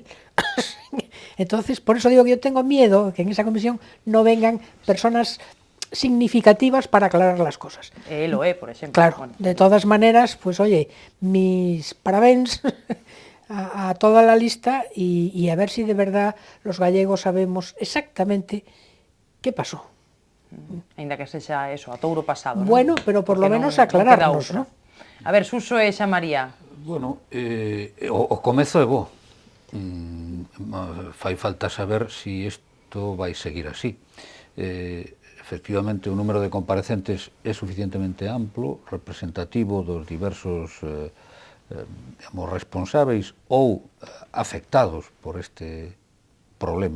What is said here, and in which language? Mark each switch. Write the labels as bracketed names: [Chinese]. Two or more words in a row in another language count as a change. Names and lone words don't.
[Spanish] Entonces, por eso digo que yo tengo miedo que en esa comisión no vengan personas significativas para aclarar las cosas. Lo por ejemplo. Claro, bueno. De todas maneras, pues oye, mis parabéns a toda la lista y a ver si de verdad los gallegos sabemos exactamente qué pasó. [Galician] Ainda que sexa eso, a touro pasado, non? [Spanish] Bueno, pero por lo menos aclararnos, ¿no? [Galician] A ver, Suso e xa María. Bueno, o comezo é bo. Fai falta saber se isto vai seguir así. Efectivamente, o número de comparecentes é suficientemente amplo, representativo dos diversos responsáveis ou afectados por este problema.